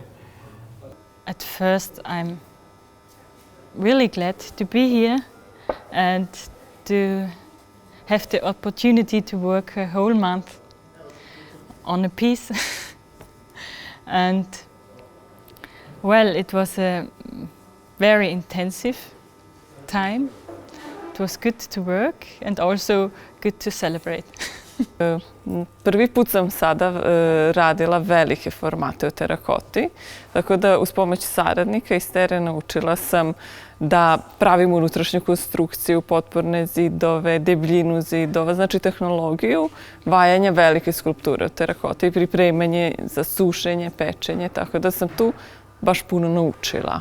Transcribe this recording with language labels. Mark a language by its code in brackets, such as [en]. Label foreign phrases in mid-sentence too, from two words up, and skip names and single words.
[en] At first, I'm really glad to be here and to have the opportunity to work a whole month on a piece. And well, it was a very intensive time. It was good to work and also good to celebrate. [sr] Prvi put sam sada radila velike formate u terakoti, tako da uz pomoć saradnika iz terena učila sam da pravim unutrašnju konstrukciju, potporne zidove, debljinu zidova, znači tehnologiju vajanja velike skulpture od terakoti i pripremanje za sušenje, pečenje, tako da sam tu baš puno naučila.